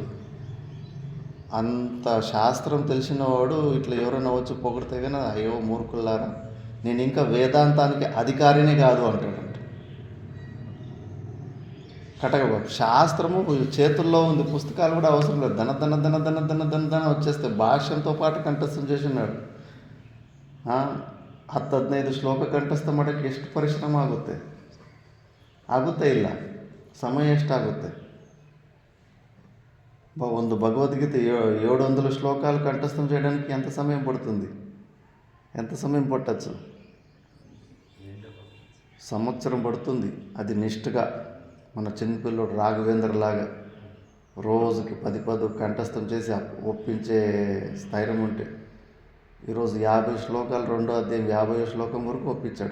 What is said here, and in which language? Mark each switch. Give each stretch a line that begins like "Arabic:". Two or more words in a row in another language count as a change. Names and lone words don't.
Telugu: అంత శాస్త్రం తెలిసిన వాడు ఇట్లా ఎవరైనా వచ్చి పొగిడితే కానీ అయ్యో మూర్ఖులారా, నేను ఇంకా వేదాంతానికి అధికారినే కాదు అంటాడంట. కటకబాబు శాస్త్రము చేతుల్లో ఉంది, పుస్తకాలు కూడా అవసరం లేదు. దన దన దన దన దన దన దన వచ్చేస్తే భాష్యంతో పాటు కంఠస్థం చేసినాడు.
Kannada: 10-15 ಶ್ಲೋಕ ಕಂಠಸ್ಥ ಮಾಡೋಕ್ಕೆ ಎಷ್ಟು ಪರಿಶ್ರಮ ಆಗುತ್ತೆ ಇಲ್ಲ. ಸಮಯ ಎಷ್ಟಾಗುತ್ತೆ?
Telugu: ಒಂದು భగవద్గీత 700 శ్లోకాలు కంఠస్థం చేయడానికి ఎంత సమయం పడుతుంది? ఎంత సమయం పట్టచ్చు? సంవత్సరం పడుతుంది. అది నిష్ఠగా మన చిన్నపిల్లడు రాఘవేంద్ర లాగా రోజుకి 10 కంఠస్థం చేసి ఒప్పించే స్థైర్యం ఉంటే ఈరోజు 50 శ్లోకాలు 2వ అధ్యాయం 50వ శ్లోకం వరకు ఒప్పించాడు.